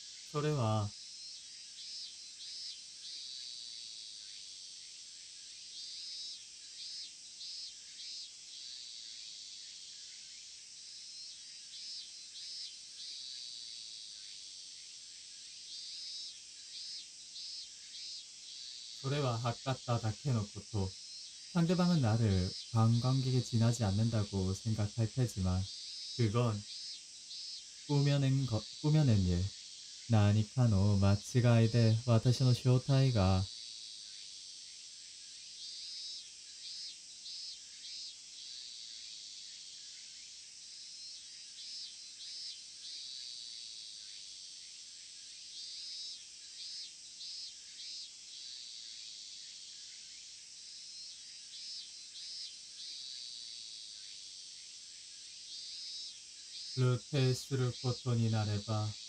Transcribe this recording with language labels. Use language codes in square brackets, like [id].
[ja] それは測っただけのこと. [ko] 상대방은 나를 관광객에 지나지 않는다고 생각할 테지만 그건 꾸며낸 일. [ja] 何かの間違いで私の正体が露呈することになれば